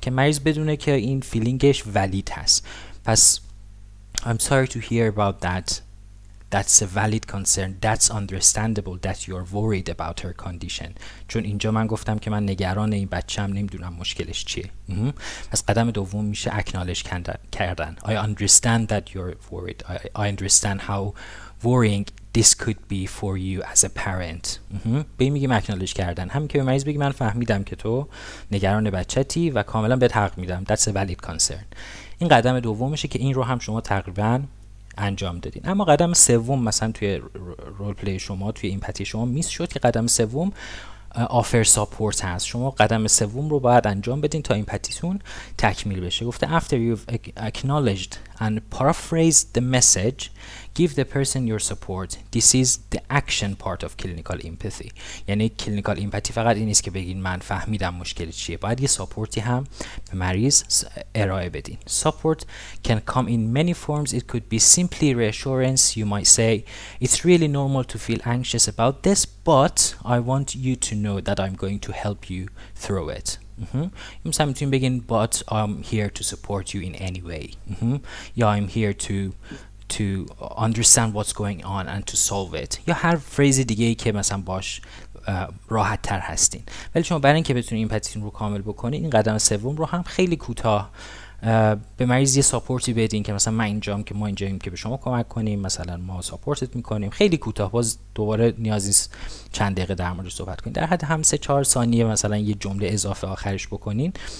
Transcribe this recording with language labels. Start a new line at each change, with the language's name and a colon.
Persian: که مریض بدونه که این فیلینگش valid هست. پس
English: I'm sorry to hear about that. That's a valid concern. That's understandable that you're worried about her condition.
Persian: چون اینجا من گفتم که من نگران این بچه‌م، نمیدونم مشکلش چیه. پس قدم دوم میشه اکنالج کردن.
English: I understand that you're worried. I understand how worrying this could be for you as a parent.
Persian: به این میگیم اکنالج کردن. همین که به مریض بگی من فهمیدم که تو نگران بچه‌تی و کاملا بهت حق میدم.
English: That's a valid concern.
Persian: این قدم دومشه که این رو هم شما تقریباً انجام دادین. اما قدم سوم مثلا توی رول پلی شما، توی ایمپاتی شما میس شد که قدم سوم آفر ساپورت هست. شما قدم سوم رو باید انجام بدین تا ایمپاتیتون تکمیل بشه. گفته
English: after you've acknowledged and paraphrased the message give the person your support. This is the action part of clinical empathy.
Persian: یعنی clinical empathy فقط این نیست که بگین من فهمیدم مشکل چیه، باید یه ساپورتی هم به مریض ارائه بدین.
English: Support can come in many forms. It could be simply reassurance. You might say it's really normal to feel anxious about this, but I want you to know that I'm going to help you through it.
Persian: مثلا میتونیم بگین
English: but I'm here to support you in any way.
Persian: یا
English: I'm here to understand what's going on and to solve it.
Persian: یا هر فریز دیگه ای که مثلا باش راحت تر هستین. ولی شما برای اینکه بتونید ایمپاتیتون رو کامل بکنید این قدم سوم رو هم خیلی کوتاه به مریض یه ساپورتی بدین که مثلا ما اینجاییم که به شما کمک کنیم، مثلا ما ساپورتت میکنیم. خیلی کوتاه، باز دوباره نیاز نیست چند دقیقه در موردش صحبت کنین، در حد هم 3-4 ثانیه مثلا یه جمله اضافه آخرش بکنین.